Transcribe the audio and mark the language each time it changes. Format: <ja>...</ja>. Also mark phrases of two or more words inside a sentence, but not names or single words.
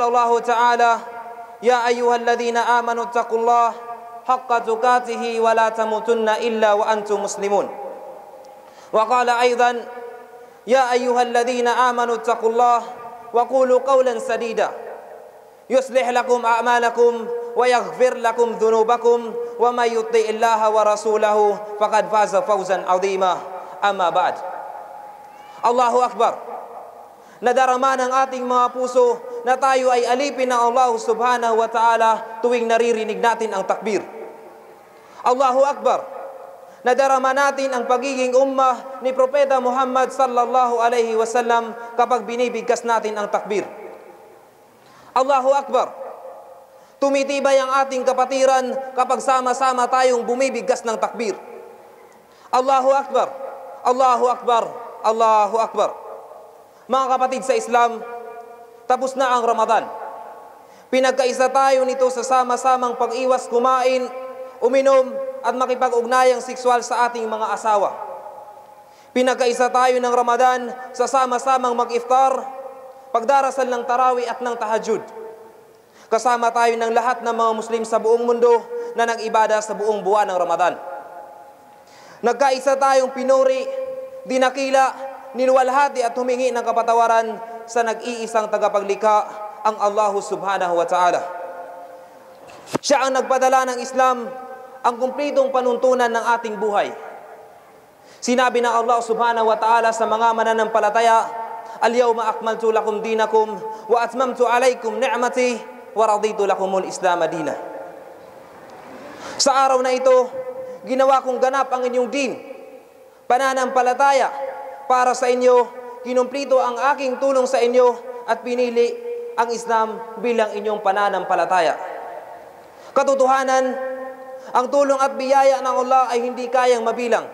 <ar>الله تعالى يا أيها الذين آمنوا اتقوا الله حق تقاته ولا تموتن إلا وأنتم مسلمون وقال أيضا يا أيها الذين آمنوا اتقوا الله وقولوا قولا سديدا يصلح لكم أعمالكم ويغفر لكم ذنوبكم ومن يطع الله ورسوله فقد فاز فوزا عظيما أما بعد الله أكبر.</ar> <tl>Nadarama ng ating mga puso na tayo ay alipin ng Allah</tl> <ar>سبحانه وتعالى</ar> <tl>tuwing naririnig natin ang takbir.</tl> <ar>الله أكبر.</ar> <tl>Nadarama natin ang pagiging ummah ni Propeta Muhammad</tl> <ar>صلى الله عليه وسلم</ar> <tl>kapag binibigkas natin ang takbir.</tl> <ar>الله أكبر.</ar> <tl>Tumitibay ang ating kapatiran kapag sama-sama tayong bumibigkas ng takbir.</tl> <ar>الله أكبر. الله أكبر. الله أكبر.</ar> <tl>Mga kapatid sa Islam, tapos na ang Ramadan. Pinagkaisa tayo nito sa sama-samang pag-iwas kumain, uminom at makipag-ugnayang sexual sa ating mga asawa. Pinagkaisa tayo ng Ramadan sa sama-samang mag-iftar, pagdarasal ng tarawih at ng tahajjud. Kasama tayo ng lahat ng mga Muslim sa buong mundo na nag-ibada sa buong buwan ng Ramadan. Nagkaisa tayong pinuri, dinakila, niluwalhati at humingi ng kapatawaran sa nag-iisang tagapaglikha, ang Allah</tl> <ar>سبحانه وتعالى.</ar> <tl>Siya ang nagpadala ng Islam, ang kumplitong panuntunan ng ating buhay. Sinabi ng Allah</tl> <ar>سبحانه وتعالى</ar> <tl>sa mga mananampalataya,</tl> <ar>اليوم أكملت لكم دينكم وأتممت عليكم نعمتي ورضيت لكم الإسلام مدينا.</ar> <tl>Sa araw na ito, ginawa kong ganap ang inyong din, pananampalataya para sa inyo, kinumplito ang aking tulong sa inyo at pinili ang Islam bilang inyong pananampalataya. Katotohanan, ang tulong at biyaya ng Allah ay hindi kayang mabilang.</tl>